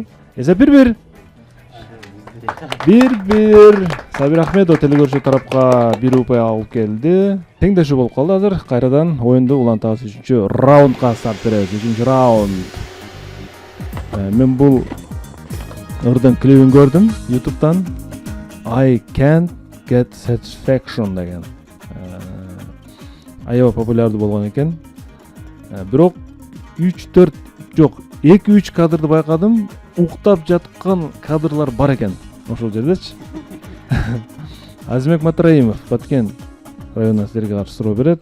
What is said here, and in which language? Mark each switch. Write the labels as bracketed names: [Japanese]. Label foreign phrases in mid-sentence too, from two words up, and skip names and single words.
[Kyrgyz] Эсеп 1-1. 1-1. Сабир Ахмедов телекөрүүчү тарапка 1 упай алып келди. Теңдешүү болуп калды азыр. Кайрадан оюнду улантабыз 3-чү раундга старт беребиз. 3-чү раунд. Мен бул ырдын клибин көрдүм YouTube'дан. [English] I can't get satisfaction деген. [Kyrgyz] Аябай популярдуу болгон экен. Бирок 3-4 жок, 2-3 кадрды байкадым. Уктап жаткан кадрлар бар экен ошол жердечи. Азимбек Матраимов Баткен районунан силерге каршы суроо берет.